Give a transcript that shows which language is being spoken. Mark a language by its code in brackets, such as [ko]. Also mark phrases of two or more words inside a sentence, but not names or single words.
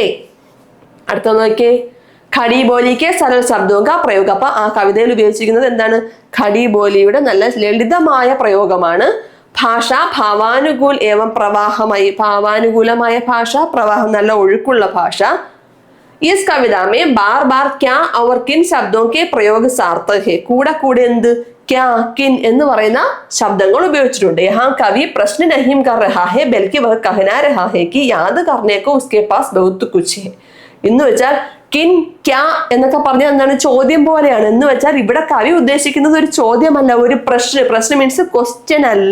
[ml] അടുത്ത നോക്കിയേ, [hi] खड़ी बोली के सरल शब्दों का प्रयोग. [ml] അപ്പൊ ആ കവിതയിൽ ഉപയോഗിച്ചിരിക്കുന്നത് എന്താണ്? ഖടി ബോലിയുടെ നല്ല ലളിതമായ പ്രയോഗമാണ്. [hi] भाषा भावानुकूल एवं प्रवाहमयी, [ml] ഭാവാനുകൂലമായ ഭാഷ, പ്രവാഹം നല്ല ഒഴുക്കുള്ള ഭാഷ. [hi] इस कविता में बार बार क्या और किन शब्दों के प्रयोग सार्थक है. [ml] കൂടെ കൂടെ എന്ത്? [hi] क्या किन [ml] എന്ന് പറയുന്ന ശബ്ദങ്ങൾ ഉപയോഗിച്ചിട്ടുണ്ട്. [hi] यहाँ कवि प्रश्न नहीं कर रहा है बल्कि वह कहना रहा है कि याद करने को उसके पास बहुत कुछ है. [ml] എന്ന് വെച്ചാൽ [hi] किन क्या [ml] എന്നൊക്കെ പറഞ്ഞാൽ എന്താണ്? ചോദ്യം പോലെയാണ്. എന്ന് വെച്ചാൽ ഇവിടെ കവി ഉദ്ദേശിക്കുന്നത് ഒരു ചോദ്യമല്ല, ഒരു പ്രശ്ന [en] means question [ml] അല്ല.